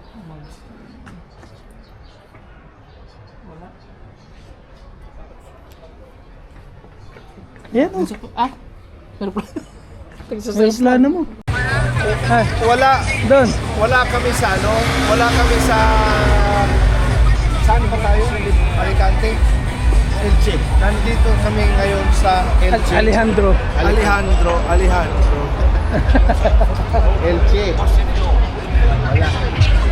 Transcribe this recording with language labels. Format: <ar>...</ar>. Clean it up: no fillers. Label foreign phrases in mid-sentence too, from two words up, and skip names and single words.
<tl>Wala. Yan oh. Ah? Meron pa. May plano mo. Ah, Wala, doon. wala kami sa ano, wala kami sa... Saan ba tayo? Alicante? Elche. Nandito kami ngayon sa Elche. Alejandro. Alejandro. Elche. Wala.</tl>